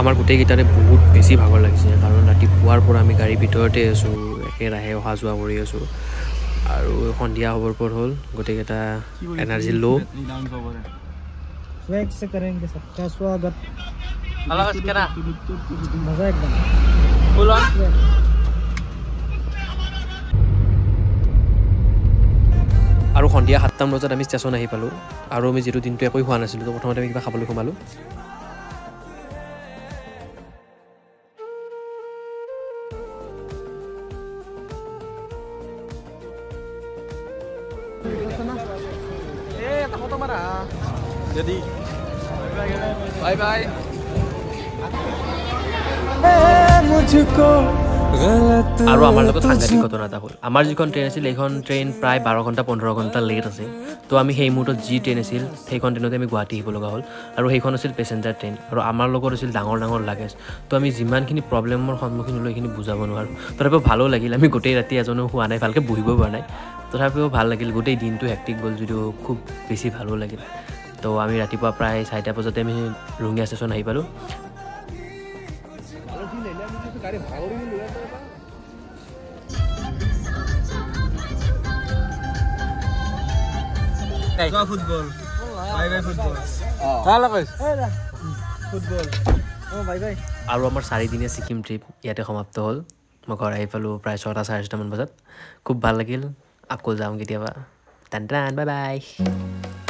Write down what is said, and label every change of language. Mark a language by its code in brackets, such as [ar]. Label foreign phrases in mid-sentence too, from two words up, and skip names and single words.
[as] গোটেইকেইটাৰে বহুত বেছি ভাগৰ লাগিছে কাৰণ ৰাতিপুৱাৰ পৰা আমি গাড়ীৰ ভিতৰতে আছোঁ একেৰাহে অহা যোৱা কৰি আছোঁ আৰু সন্ধিয়া হ'বৰ পৰ হ'ল গোটেইকেইটা এনাৰ্জি ল' [hi] स्वैग से करेंगे सबका स्वागत मजा एकदम [en] full on [as] আৰু সন্ধিয়া 7টা বজাত আমি ষ্টেচন আহি পালোঁ আৰু আমি যিটো দিনটো একো হোৱা নাছিলোঁ তো প্ৰথমতে আমি কিবা খাবলৈ সোমালোঁ jadi [en] bye bye [hi] मुझको गलत [as] আৰু আমাৰ লগত সাংঘাতিক ঘটনা এটা হ'ল আমাৰ যিখন ট্ৰেইন আছিল এইখন ট্ৰেইন প্ৰায় 12 ঘণ্টা 15 ঘণ্টা লেট আছে তো আমি সেই মুহূৰ্তত যি ট্ৰেইন আছিল সেইখন ট্ৰেইনতে আমি গুৱাহাটী আহিব লগা হ'ল আৰু সেইখন আছিল পেচেঞ্জাৰ ট্ৰেইন আৰু আমাৰ লগত আছিল ডাঙৰ ডাঙৰ লাগেজ তো আমি যিমানখিনি প্ৰব্লেমৰ সন্মুখীন হ'লোঁ সেইখিনি বুজাব নোৱাৰোঁ তথাপিও ভালো লাগিল আমি গোটেই ৰাতি এজনো হোৱা নাই ভালকৈ বহিব পৰা নাই তথাপিও ভাল লাগিল গোটেই দিনটো হেক্টিক গ'ল যদিও খুব বেছি ভালো লাগিল তো আমি ৰাতিপুৱা প্ৰায় 4টা বজাতে আমি ৰঙিয়া ষ্টেচন আহি পালোঁ [en] football bye bye football [as] ভাল কইছ [en] football bye bye [as] আৰু আমাৰ 4 দিনীয়া ছিকিম ট্ৰিপ ইয়াতে সমাপ্ত হ'ল মই ঘৰ আহি পালোঁ প্ৰায় 6টা 6:30 মান বজাত খুব ভাল লাগিল আকৌ যাম কেতিয়াবা টান টান [en] bye bye